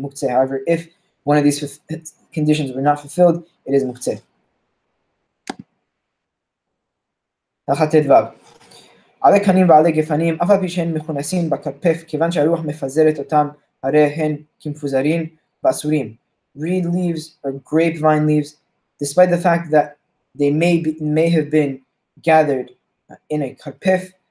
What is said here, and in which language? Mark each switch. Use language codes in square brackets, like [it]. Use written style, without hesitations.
[en] However, if one of these conditions were not fulfilled, it is muktzeh. [he] עלי קנים ועלי גפנים, אף על פי שהן מכונסים בכרפף, כיוון שהרוח מפזרת אותם, הרי הן כמפוזרים ואסורים. [en] Reed leaves or grapevine leaves, despite the fact that they may have been gathered in a karpef.